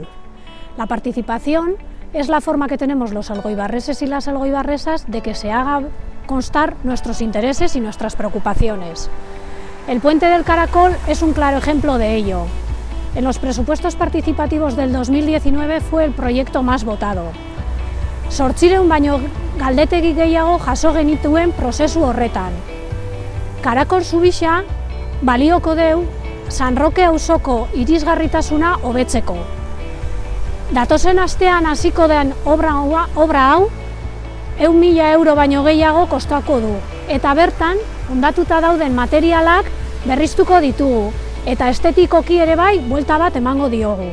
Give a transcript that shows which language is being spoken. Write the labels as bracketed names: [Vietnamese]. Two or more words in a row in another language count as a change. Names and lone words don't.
[Spanish] La participación es la forma que tenemos los elgoibarreses y las elgoibarresas de que se haga constar nuestros intereses y nuestras preocupaciones. El Puente del Caracol es un claro ejemplo de ello. En los presupuestos participativos del 2019 fue el proyecto más votado. [Basque] 800 baino galdetegi gehiago jaso genituen prozesu horretan. Karakol zubisa balioko deu San Roke auzoko irisgarritasuna hobetzeko. Datozen astean hasiko den obra hau 100.000 euro baino gehiago kostako du, eta bertan hondatuta dauden materialak berriztuko ditugu, eta estetikoki ere bai buelta bat emango diogu.